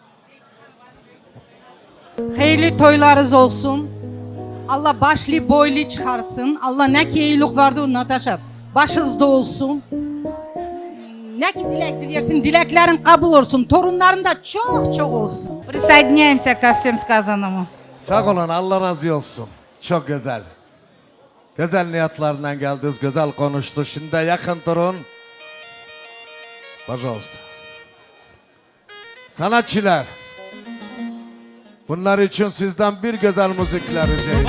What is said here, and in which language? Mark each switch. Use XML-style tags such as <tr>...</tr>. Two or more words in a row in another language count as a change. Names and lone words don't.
<gag>Hayırlı toylarınız olsun. Allah başlı boylu çıkartsın. Allah ne ki iyilik vardı Natasha. Başınızda olsun. Ne ki dilek dileyersin, dileklerin kabul olsun. Torunların da çok çok olsun.</gag> <ru>Присоединяемся ко всем сказанному.</ru> <gag>Sağ olun, Allah razı olsun. Çok güzel. Güzel niyetlerle geldiniz, güzel konuştu. Şimdi yakın durun. Pожалуйста. Sanatçılar. Bunlar için sizden bir güzel müzikler rica ediyorum.</gag>